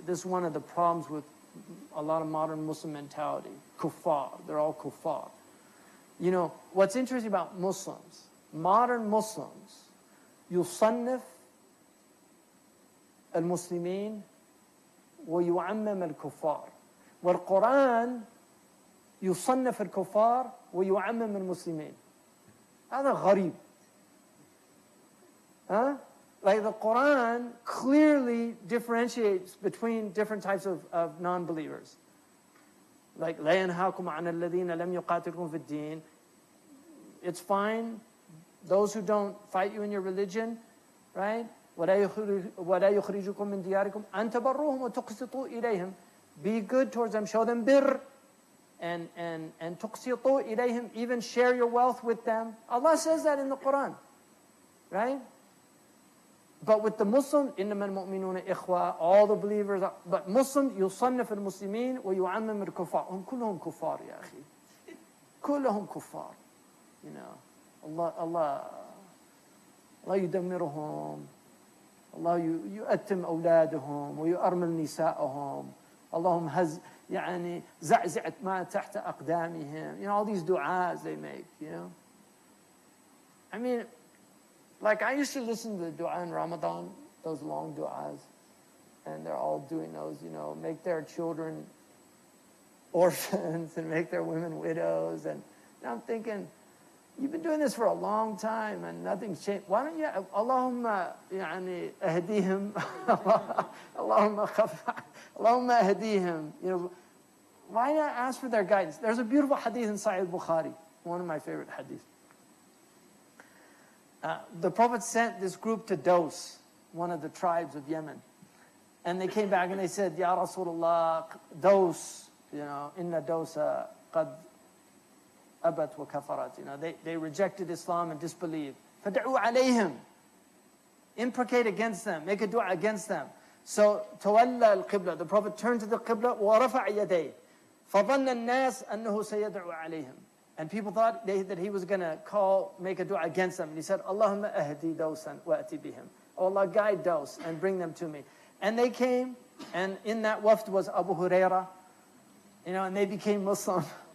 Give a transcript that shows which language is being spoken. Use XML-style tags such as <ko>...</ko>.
<en>This is one of the problems with a lot of modern Muslim mentality. Kuffar. They're all kuffar. What's interesting about Muslims, modern Muslims,</en> <ar>يصنف المسلمين ويعمم الكفار. والقرآن يصنف الكفار ويعمم المسلمين. هذا غريب.</ar> <en>Like the Quran clearly differentiates between different types of non-believers.</en> <ar>Like لا ينهاكم عن الذين لم يقاتلكم في الدين.</ar> <en>It's fine. Those who don't fight you in your religion, right?</en> <ar>وَلَا يُخْرِجُكُم مِّن دِيَارِكُمْ أَن تَبَرُّوهُم وَتُقْسِطُوا إِلَيْهِمْ.</ar> <en>Be good towards them, show them birr, and</en> <ar>تُقْسِطُوا إِلَيْهِمْ,</ar> <en>even share your wealth with them. Allah says that in the Quran, right? But with the Muslim,</en> <ar>إِنَّمَا الْمُؤْمِنُونَ إِخْوَةً,</ar> <en>all the believers, but Muslim,</en> <ar>يُصَنَّفُ الْمُسْلِمِينَ وَيُعَمِّمُ الْكُفَّارَ. هم كلهم كفار يا أخي. كلهم كفار.</ar> <en>You know, Allah</en> <ar>يدمرهم. الله يؤتم أولادهم ويؤرمل نساءهم. اللهم يعني زعزعت ما تحت أقدامهم.</ar> <en>You know, all these du'as they make, you know. I mean, like I used to listen to the dua in Ramadan, those long du'as, and they're all doing those, you know, make their children orphans and make their women widows. And I'm thinking, you've been doing this for a long time and nothing's changed. Why don't you,</en> <ar>Allahumma يعني ahdihim, Allahumma ahdihim.</ar> <en>You know, why not ask for their guidance? There's a beautiful hadith in Sahih Bukhari, one of my favorite hadiths. The Prophet sent this group to Dos, one of the tribes of Yemen. And they came back and they said, Ya Rasulullah, Dos, you know,</en> <ar>inna dosa qad abat wa kafarat.</ar> <en>You know, they rejected Islam and disbelieved.</en> <ar>Fad'u alayhim.</ar> <en>Imprecate against them. Make a dua against them. So,</en> <ar>tawalla al-qibla.</ar> <en>The Prophet turned to the qibla,</en> <ar>wa rafa'a yaday. فظن الناس أنه سيدعو عليهم.</ar> <en>And people thought that he was going to make a dua against them. And he said,</en> <ar>Allahumma ahdi dawsan wa ati bihim.</ar> <en>Oh Allah, guide Daws and bring them to me. And they came, and in that wafd was Abu Huraira, you know, and they became Muslim.</en>